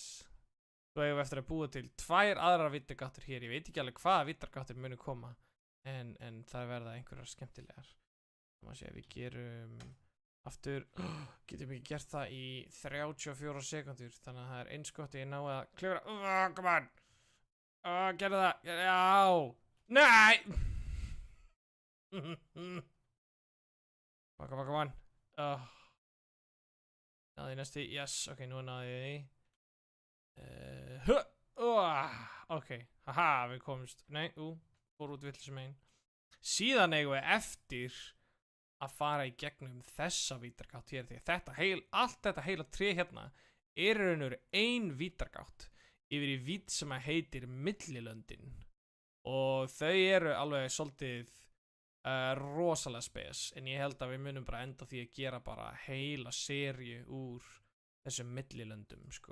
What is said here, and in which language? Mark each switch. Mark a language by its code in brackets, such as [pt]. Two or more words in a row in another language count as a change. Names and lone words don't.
[is] Svo eigum við eftir að búa til 2 aðrar vittargáttir hér. Ég veit ekki alveg hvaða vittargáttir munu koma, en það verða einhverjar skemmtilegar. Það má sé að við gerum aftur, getum ekki gert það í 34 sekundur, þannig að það er eins gott að ég ná að klifra. [en] Come on. [is] Gerðu það. Já. Nei. [en] Come on. [is] Náði ég næstu. Yes, ok, nú náði ég því. Ok, haha, við komumst. Nei, fór út villisum einn. Síðan eigum við eftir að fara í gegnum þessa vítargátt hér, því allt þetta heila tré hérna er raun og veru ein vítargátt yfir í vít sem að heitir Millilöndin, og þau eru alveg svolítið rosalega spes, en ég held að við munum bara enda því að gera bara heila seríu úr þessum Millilöndum, sko.